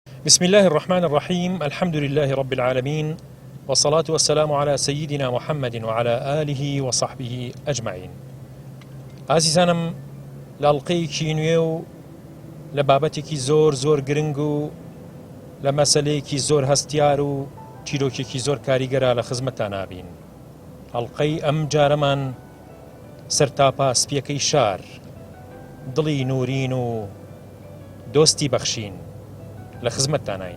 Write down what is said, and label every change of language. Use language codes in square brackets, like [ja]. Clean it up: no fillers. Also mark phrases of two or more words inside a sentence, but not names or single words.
[ar] بسم الله الرحمن الرحيم. الحمد لله رب العالمين، والصلاة والسلام على سيدنا محمد وعلى آله وصحبه أجمعين. [ckb] عزيزانم، لألقيكي نوێ لە بابەتێکی زۆر گرنگ و لە مەسەلەیەکی زۆر هەستیار و چیرۆکێکی زۆر کاریگەرە لە خزمەتتان نابین. هەڵقەی ئەم جارەمان سەرتاپا سپیەکەی شار، دڵی نورین و دۆستی بەخشین لە خزمەتتانین.